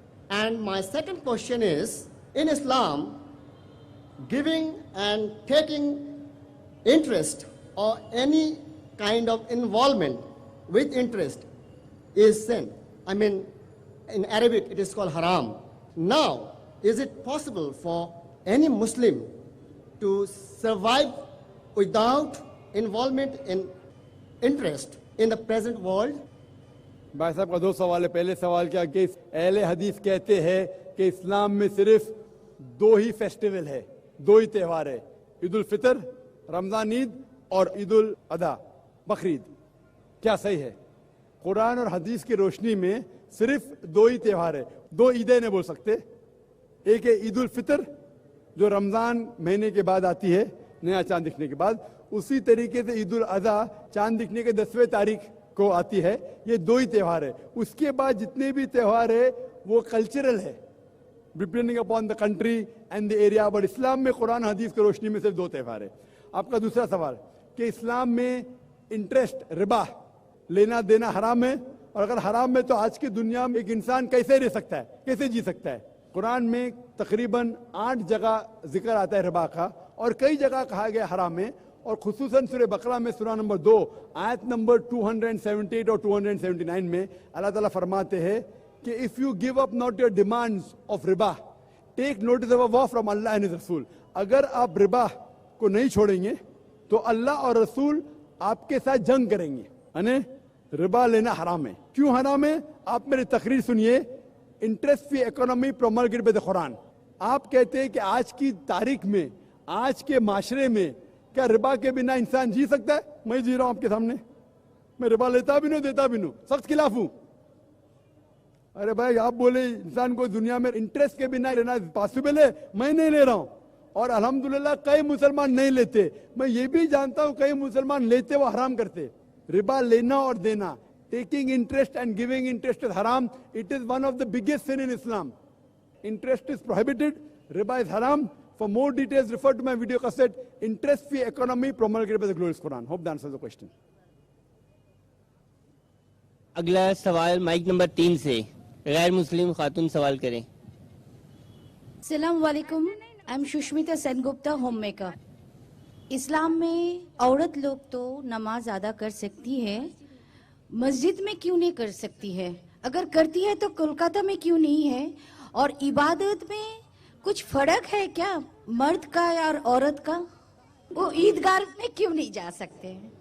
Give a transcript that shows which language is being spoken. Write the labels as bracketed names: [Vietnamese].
[English] And my second question is, in Islam, giving and taking interest or any kind of involvement with interest is sin. I mean, in Arabic it is called haram. Now, is it possible for any Muslim to survive without involvement in interest in the present world? [Urdu] بھائی صاحب کا 2 سوال ہے۔ پہلے سوال کیا کہ اہل حدیث کہتے ہیں کہ اسلام میں صرف 2 ہی فیسٹیول ہے، 2 ہی تہوار ہے، عید الفطر رمضان عید اور عید الاضحیٰ بقرعید۔ کیا صحیح ہے؟ قرآن اور حدیث کی روشنی میں صرف 2 ہی تہوار ہے، 2 عیدیں نہیں بول سکتے۔ ایک ہے عید الفطر جو رمضان مہینے کے بعد آتی ہے، نیا چاند دکھنے کے بعد، اسی طریقے سے عید الاضحیٰ چاند دکھنے کے 10ویں تاریخ کو آتی ہے۔ یہ 2 ہی تہوار ہے۔ اس کے بعد جتنے بھی تہوار ہے وہ کلچرل ہے، [English] depending upon the country and the area, but [Urdu] اسلام میں قرآن حدیث کی روشنی میں صرف 2 تہوار ہے۔ آپ کا دوسرا سوال کہ اسلام میں انٹرسٹ، ربا لینا دینا حرام ہے، اور اگر حرام ہے تو آج کی دنیا میں ایک انسان کیسے رہ سکتا ہے، کیسے جی سکتا ہے؟ قرآن میں تقریباً 8 جگہ ذکر آتا ہے ربا کا، اور کئی جگہ کہا گیا حرام ہے، اور خصوصاً سورہ بقرہ میں سورہ نمبر 2 آیت نمبر 278 اور 279 میں اللہ تعالیٰ فرماتے ہیں کہ [English] if you give up not your demands of riba, take notice of a vow from Allah and His Rasul. [Urdu] اگر آپ ربا کو نہیں چھوڑیں گے تو اللہ اور رسول آپ کے ساتھ جنگ کریں گے. یعنی ربا لینا حرام ہے. کیوں حرام ہے؟ آپ میری تقریر سنیے. [English] Interest free economy promulgated by the Quran. [Urdu] آپ کہتے ہیں کہ آج کی تاریخ میں، آج کے معاشرے میں کیا ربا کے بنا انسان جی سکتا ہے؟ میں جی رہا ہوں آپ کے سامنے. میں ربا لیتا بھی نہیں، دیتا بھی نہیں، سخت خلاف ہوں. ارے بھائی آپ بولے انسان کو دنیا میں انٹرسٹ کے بنا لینا پاسبل ہے؟ میں نہیں لے رہا ہوں. اور الحمدللہ کئی مسلمان نہیں لیتے. میں یہ بھی جانتا ہوں کئی مسلمان لیتے وہ حرام کرتے. ربا لینا اور دینا، [English] taking interest and giving interest is haram. It is one of the biggest sin in Islam. Interest is prohibited, riba is haram. For more details, refer to my video cassette, Interest Free Economy Promulgated by the Glorious Quran. Hope that answers the question. [Urdu] اگلا سوال mic number 3 سے غیر مسلم خاتون سوال کریں. [English] السلام علیکم. I am Sushmita Sen Gupta, home maker. [Urdu] اسلام میں عورت لوگ تو نماز ادا کر سکتی ہے، مسجد میں کیوں نہیں کر سکتی ہے؟ اگر کرتی ہے تو کولکاتہ میں کیوں نہیں ہے؟ اور عبادت میں کچھ فرق ہے کیا مرد کا اور عورت کا؟ وہ عیدگاہ میں کیوں نہیں جا سکتے؟